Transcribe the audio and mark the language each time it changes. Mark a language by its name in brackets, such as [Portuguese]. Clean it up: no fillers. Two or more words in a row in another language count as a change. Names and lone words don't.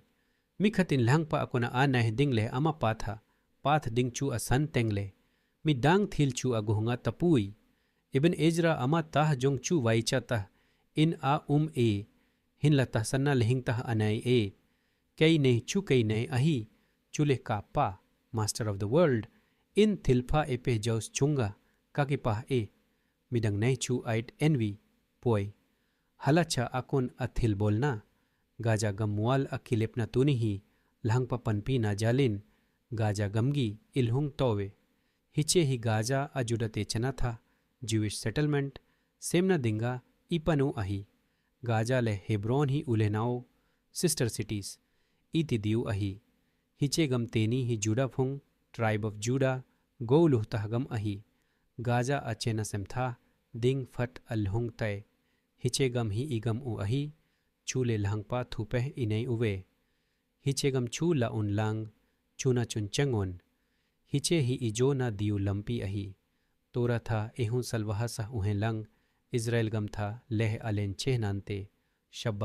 [Thado Chin] Mikhat in lhangpa akona anay ding le ama patha, path ding chu asan teng le. Mi dang thil chu aguhunga tapui. Ibn Ezra ama tah jong chu vaichata in a e, hin la tahsanna lehingtah anay e. Kei ne chu kei ne ahi. Chule ka pa, [English] master of the world, [Thado Chin] in thilpa epe jaus chunga, kakipah e, midang nay chu ait envy, poi. Halacha akon athil bolna, gaja gamwal akilepna tunihi, lahangpa panpi na jalin, gaja gamgi ilhung towe. Hiche hi gaja ajudate chanatha, [English] Jewish settlement, [Thado Chin] semna dinga ipanu ahi. Gaja le Hebron hi ulenao, [English] sister cities, iti diu ahi. [Thado Chin] Hiche gam teni hi Judah phung, [English] tribe of Judah, go luhtah gam ahi. [Thado Chin] Gaza achena semtha, ding fat alhung tay. Hiche gam hi igam u ahi, chule lahangpa thupeh inay uwe. Hiche gam chu la un lang, chuna chun changon. Hiche hi ijo na diu lampi ahi. Tora tha ehun salwahasa uhen lang, Israel gam tha leh alen cheh nante.